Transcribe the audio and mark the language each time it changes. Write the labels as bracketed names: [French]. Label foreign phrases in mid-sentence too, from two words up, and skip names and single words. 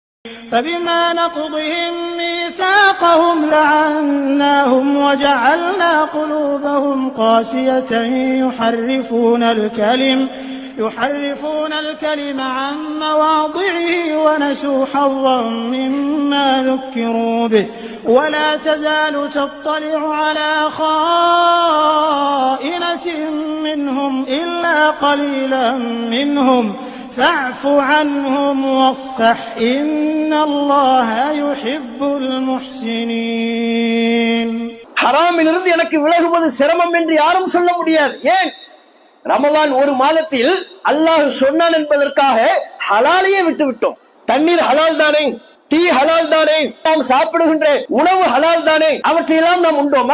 [Arabic] فبما نقضهم ميثاقهم لعناهم وجعلنا قلوبهم قاسية يحرفون الكلم عن مواضعه ونسوا حظا مما ذكروا به ولا تزال تطلع على خائنة منهم إلا قليلا منهم فاعف عنهم واصفح إن الله يحب المحسنين. [Tamil] ஹராமிலிருந்து எனக்கு விலகுவது சிரமம் என்று யாரும் சொல்ல முடியாது. ஏன்? ரமலான் ஒரு மாதத்தில் அல்லாஹ் சொன்னான் என்பதற்காக ஹலாலையே விட்டு விட்டோம். தண்ணீர் ஹலால் தானே, டீ ஹலால் தானே, நாம் சாப்பிடுகின்ற உணவு ஹலால் தானே, அவற்றையெல்லாம் நாம் உண்டோமா?